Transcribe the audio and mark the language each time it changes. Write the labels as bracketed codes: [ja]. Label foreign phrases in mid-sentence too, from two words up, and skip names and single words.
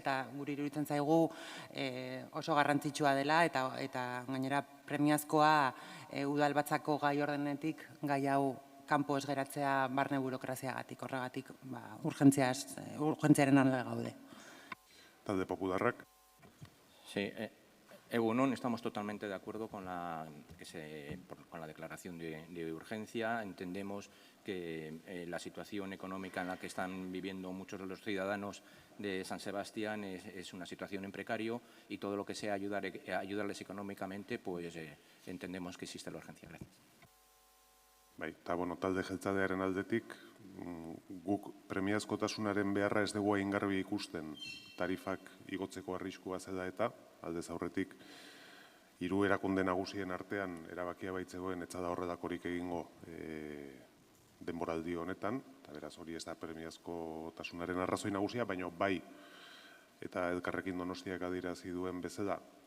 [eu] Eta guri iruditzen zaigu oso garrantzitsua dela, eta gainera premiazkoa udalbatzako gai ordenetik gai hau kanpo ez geratzea barne burokraziagatik, horregatik urgentziaren alde gaude. Talde Popularrak. [es] Sí, egunon, estamos totalmente de acuerdo con la declaración de urgencia. Entendemos que la situación económica en la que están viviendo muchos de los ciudadanos de San Sebastián es una situación en precario, y todo lo que sea ayudarles económicamente, pues entendemos que existe la urgencia. Gracias. [eu] Bai, eta talde jeltzadearen aldetik, guk premiazkotasunaren beharra ez dugu egin garbi ikusten tarifak igotzeko arriskua zela, eta aldez aurretik hiru erakunde nagusien artean erabakia baitzegoen etza da horrelakorik egingo denboraldi honetan, eta beraz hori ez da premiazkotasunaren arrazoi nagusia, baina bai, eta Elkarrekin Donostiak adierazi duen bezala,